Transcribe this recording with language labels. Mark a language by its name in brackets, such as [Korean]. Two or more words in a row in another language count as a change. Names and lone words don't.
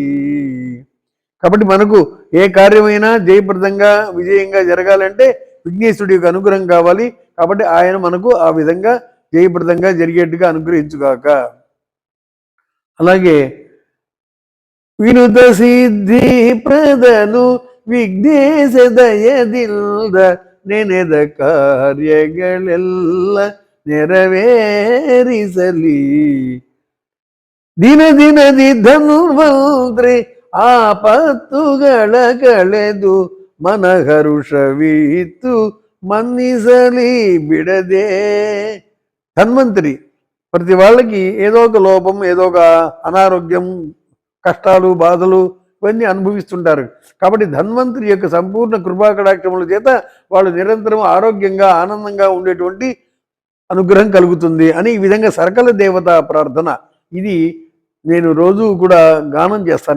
[Telugu] కాబట్టి మనకు ఏ కార్యమైనా జయప్రదంగా విజయంగా జరగాలంటే విఘ్నేశ్వరుడి యొక్క అనుగ్రహం కావాలి. కాబట్టి ఆయన మనకు ఆ విధంగా జయప్రదంగా జరిగేట్టుగా అనుగ్రహించుగాక. [Kannada] అలాగే ವಿನುತ ಸಿದ್ಧಿ ಪ್ರದನು ವಿಘ್ನೇಶ ದಯದಿಲ್ದ ನೆನೆದ ಕಾರ್ಯಗಳೆಲ್ಲ ನೆರವೇರಿಸಲಿ. ದಿನ ದಿನದಿ ಧನ್ವಂತ್ರಿ ಆಪತ್ತುಗಳ ಕಳೆದು ಮನಹರುಷವಿತ್ತು ಮನ್ನಿಸಲಿ ಬಿಡದೆ. [Telugu] ధన్వంతరి ప్రతి వాళ్ళకి ఏదో ఒక లోపం, ఏదో ఒక అనారోగ్యం, కష్టాలు, బాధలు ఇవన్నీ అనుభవిస్తుంటారు. కాబట్టి ధన్వంతరి యొక్క సంపూర్ణ కృపాకటాక్షముల చేత వాళ్ళు నిరంతరం ఆరోగ్యంగా ఆనందంగా ఉండేటువంటి అనుగ్రహం కలుగుతుంది అని ఈ విధంగా సకల దేవత ప్రార్థన ఇది నేను రోజు కూడా గానం చేస్తాను.